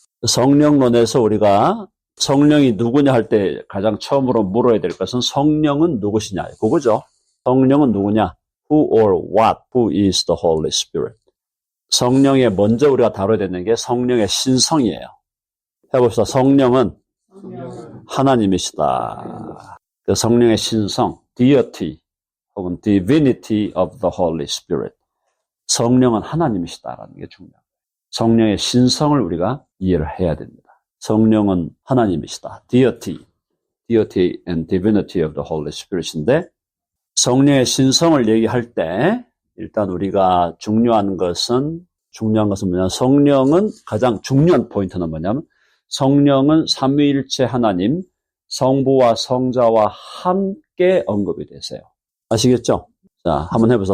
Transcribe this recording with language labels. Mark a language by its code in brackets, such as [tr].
[ko] 성령론에서 우리가 성령이 누구냐 할 때 가장 처음으로 물어야 될 것은 성령은 누구시냐? 그거죠. 성령은 누구냐? [en] Who or what? Who is the Holy Spirit? [ko] 성령에 먼저 우리가 다뤄야 되는 게 성령의 신성이에요. 해봅시다. 성령은 하나님이시다. 그 성령의 신성, deity 혹은 divinity of the Holy Spirit. 성령은 하나님이시다라는 게 중요합니다. 성령의 신성을 우리가 이해를 해야 됩니다. 성령은 하나님이시다. deity and divinity of the Holy Spirit인데 성령의 신성을 얘기할 때 일단 우리가 중요한 것은 뭐냐면 성령은 가장 중요한 포인트는 뭐냐면 성령은 삼위일체 하나님 성부와 성자와 함께 언급이 되세요. 아시겠죠? 자, 한번 해보세요.